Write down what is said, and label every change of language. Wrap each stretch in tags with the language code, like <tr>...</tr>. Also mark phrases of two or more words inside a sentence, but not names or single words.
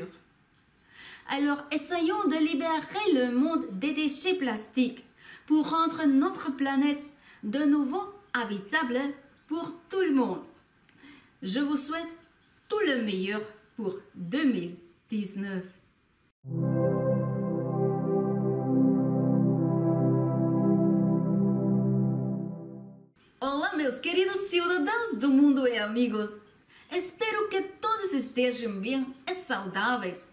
<fr>Alors essayons de libérer le monde des déchets plastiques pour rendre notre planète de nouveau habitable pour tout le monde. Je vous souhaite tout le meilleur pour 2019.</fr> <pt>Olá, meus queridos cidadãos do mundo e amigos. Espero que todos estejam bem e saudáveis.</pt>